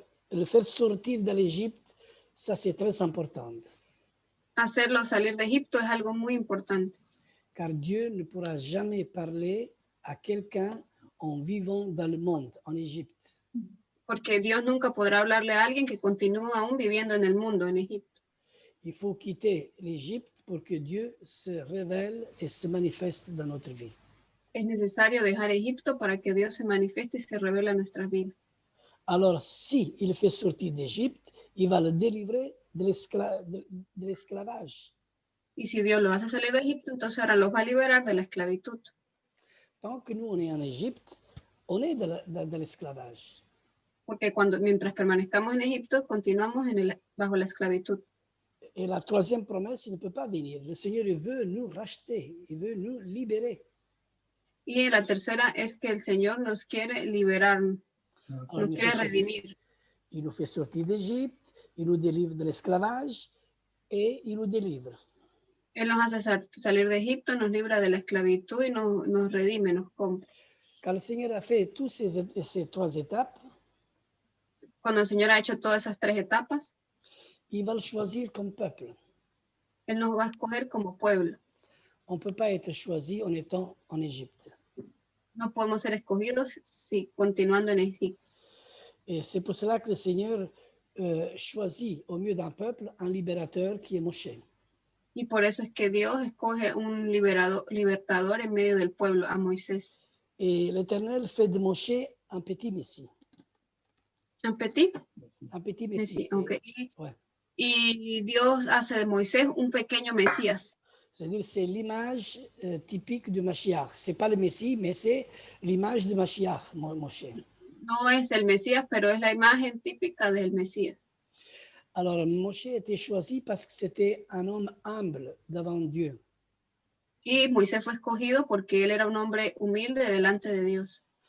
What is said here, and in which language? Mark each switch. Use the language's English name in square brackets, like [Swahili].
[French] Le faire sortir de l'Égypte, ça c'est très important. [Spanish] Hacerlo salir de Egipto es algo muy importante. [French] Car Dieu ne pourra jamais parler à quelqu'un en vivant dans le monde, en Égypte. [Spanish] Porque Dios nunca podrá hablarle a alguien que continúa aún viviendo en el mundo, en Egipto. [French] Il faut quitter l'Égypte pour que Dieu se révèle et se manifeste dans notre vie. [Spanish] Es necesario dejar Egipto para que Dios se manifieste y se revele a nuestras vidas. [French] Alors, si il fait sortir d'Égypte, il va le délivrer de l'esclavage. [Spanish] Y si Dios lo hace salir de Egipto, entonces ahora los va a liberar de la esclavitud. [French] Tant que nous, on est en Égypte, on est de l'esclavage. [Spanish] Porque mientras permanezcamos en Egipto, continuamos bajo la esclavitud. [French] Et la troisième promesse, il ne peut pas venir. Le Seigneur, il veut nous racheter, il veut nous libérer. [Spanish] Y la tercera es que el Señor nos quiere liberar, [French] Alors, [Spanish] nos quiere redimir. [French] Il nous fait sortir d'Égypte, il nous délivre de l'esclavage et il nous délivre. [Spanish] Él nos hace salir de Egipto, nos libra de la esclavitud y nos redime, nos compra. [French] Quand le Seigneur a fait toutes ces 3 étapes, [Spanish] Cuando el Señor ha hecho todas esas 3 etapas, [French] il va le choisir comme peuple. [Spanish] Él nos va a escoger como pueblo. [French] On ne peut pas être choisi en étant en Égypte. [Spanish] No podemos ser escogidos si continuando en Egipto. [French] Et c'est pour cela que le Seigneur choisit au milieu d'un peuple un libérateur qui est Moshe. [Spanish] Y por eso es que Dios escoge un libertador en medio del pueblo, a Moisés. [French] Et l'Éternel fait de Moshe un petit Messie. Un petit Messie. [Spanish] Mesías, okay. [French] Ouais. [Spanish] Y Dios hace de Moisés un pequeño Mesías. [French] C'est-à-dire c'est l'image typique du Mashiach. Ce n'est pas le Messie, mais c'est l'image du Mashiach, Moshe. [Spanish] No es el Mesías, pero es la imagen típica del Mesías. [French] Alors, Moshe a été choisi parce que c'était un homme humble devant Dieu. [Spanish] Y Moisés fue escogido porque él era un hombre humilde delante de Dios.